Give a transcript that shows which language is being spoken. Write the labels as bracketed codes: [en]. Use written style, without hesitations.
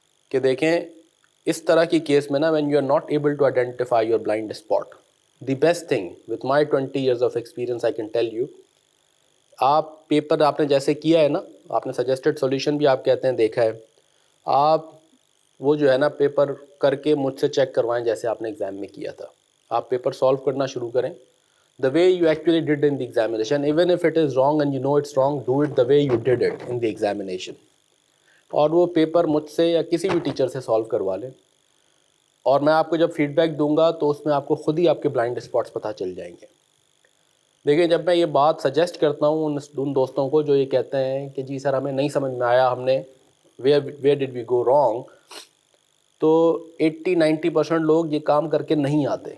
[ur] کہ دیکھیں اس طرح کی کیس میں نا, [en] when you are not able to identify your blind spot, the best thing with my 20 years of experience I can tell you, [ur] آپ paper آپ نے جیسے کیا ہے نا, آپ نے سجیسٹڈ سولوشن بھی آپ کہتے ہیں دیکھا ہے, آپ وہ جو ہے نا پیپر کر کے مجھ سے چیک کروائیں جیسے آپ نے ایگزام میں کیا تھا. آپ پیپر سالو کرنا شروع کریں [en] the way you actually did in the examination, even if it is wrong and you know it's wrong, do it the way you did it in the examination. [ur] اور وہ paper مجھ سے یا کسی بھی ٹیچر سے سالو کروا لیں, اور میں آپ کو جب فیڈ بیک دوں گا تو اس میں آپ کو خود ہی آپ کے بلائنڈ اسپاٹس پتہ چل جائیں گے. دیکھیں, جب میں یہ بات سجیسٹ کرتا ہوں ان دوستوں کو جو یہ کہتے ہیں کہ جی سر ہمیں نہیں سمجھ میں آیا, ہم نے [en] where did we go wrong, [ur] تو 80-90% لوگ یہ کام کر کے نہیں آتے.